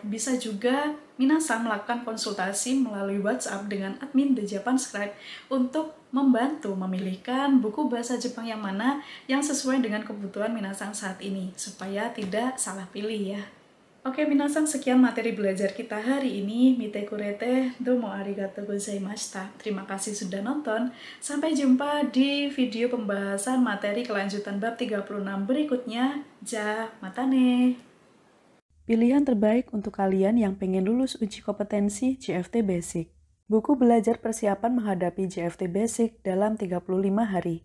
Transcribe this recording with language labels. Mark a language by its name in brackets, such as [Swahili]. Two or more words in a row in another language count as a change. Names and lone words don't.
[Indonesian] Bisa juga minasan melakukan konsultasi melalui WhatsApp dengan admin The Japanscribe untuk membantu memilihkan buku bahasa Jepang yang mana yang sesuai dengan kebutuhan minasan saat ini supaya tidak salah pilih ya. Oke minasan, sekian materi belajar kita hari ini. [Japanese] 見てくれてどうもありがとうございました. [Indonesian] Terima kasih sudah nonton. Sampai jumpa di video pembahasan materi kelanjutan bab 36 berikutnya. [Japanese] じゃ、またね. [Indonesian] Pilihan terbaik untuk kalian yang pengen lulus uji kompetensi JFT Basic. Buku belajar persiapan menghadapi JFT Basic dalam 35 hari.